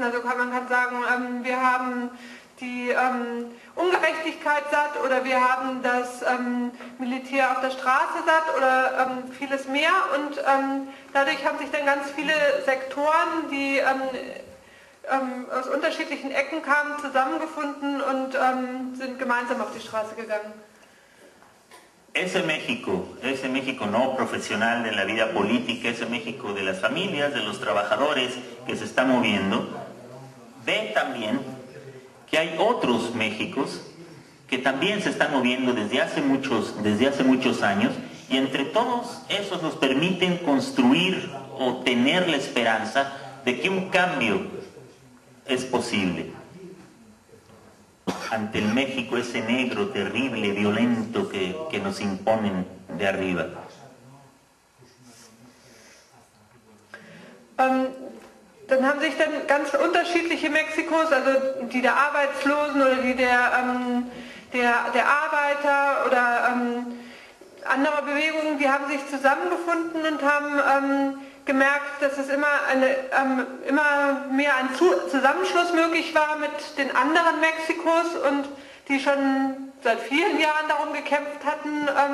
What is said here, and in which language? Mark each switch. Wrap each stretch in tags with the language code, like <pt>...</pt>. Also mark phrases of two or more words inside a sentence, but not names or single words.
<de>Also man kann sagen, wir haben die Ungerechtigkeit satt, oder wir haben das Militär auf der Straße satt, oder vieles mehr, und dadurch haben sich dann ganz viele Sektoren, die aus unterschiedlichen Ecken kamen, zusammengefunden und sind gemeinsam auf die Straße gegangen.</de> <es>Ese México no profesional de la vida política, ese México de las familias, de los trabajadores que se está moviendo, ve también que hay otros Méxicos que también se están moviendo desde hace muchos años, y entre todos esos nos permiten construir o tener la esperanza de que un cambio es posible ante el México ese negro, terrible, violento que nos imponen de arriba.</es> <de>Dann haben sich dann ganz unterschiedliche Mexikos, also die der Arbeitslosen oder die der Arbeiter oder anderer Bewegungen, die haben sich zusammengefunden und haben gemerkt, dass es immer mehr ein Zusammenschluss möglich war mit den anderen Mexikos, und die schon seit vielen Jahren darum gekämpft hatten,</de>